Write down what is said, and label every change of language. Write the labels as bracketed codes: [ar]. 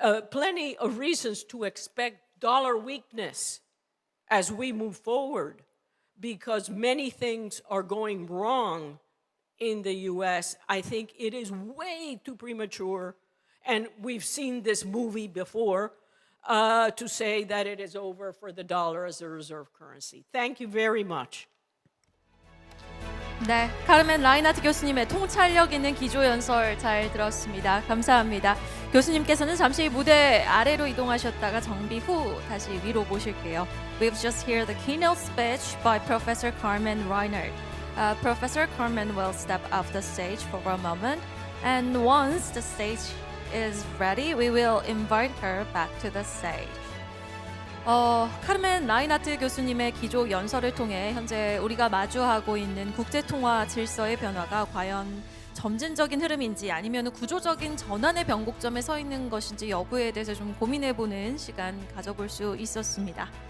[en] plenty of reasons to expect dollar weakness as we move forward, because many things are going wrong in the US, I think it is way too premature, and we've seen this movie before, to say that it is over for the dollar as a reserve currency. Thank you very much. [ko] 네, 카르멘 라인하트 교수님의 통찰력 있는 기조연설 잘 들었습니다. 감사합니다. 교수님께서는 잠시 무대 아래로 이동하셨다가 정비 후 다시 위로 모실게요. [en] We've just heard the keynote speech by Professor Carmen Reinhart. Professor Carmen will step off the stage for a moment, and once the stage is ready, we will invite her back to the stage. [ko] 카르멘 라인하트 교수님의 기조 연설을 통해 현재 우리가 마주하고 있는 국제통화 질서의 변화가 과연 점진적인 흐름인지 아니면 구조적인 전환의 변곡점에 서 있는 것인지 여부에 대해서 좀 고민해보는 시간 가져볼 수 있었습니다.